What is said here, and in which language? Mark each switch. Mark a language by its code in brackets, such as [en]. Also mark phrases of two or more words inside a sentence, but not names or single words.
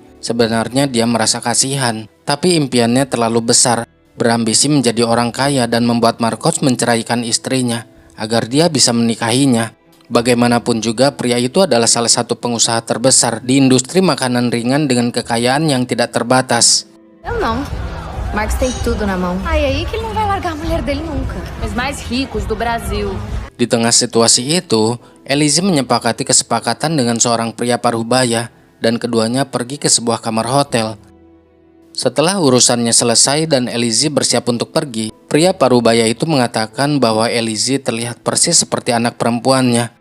[id] Sebenarnya dia merasa kasihan, tapi impiannya terlalu besar, berambisi menjadi orang kaya dan membuat Marcos menceraikan istrinya agar dia bisa menikahinya. Bagaimanapun juga, pria itu adalah salah satu pengusaha terbesar di industri makanan ringan dengan kekayaan yang tidak terbatas. [pt] Eu não. Marcos tem tudo na mão. Ai, aí que ele não vai largar a mulher dele nunca. Os mais ricos do Brasil. [id] Di tengah situasi itu, Elise menyepakati kesepakatan dengan seorang pria parubaya dan keduanya pergi ke sebuah kamar hotel. Setelah urusannya selesai dan Elise bersiap untuk pergi, pria parubaya itu mengatakan bahwa Elise terlihat persis seperti anak perempuannya.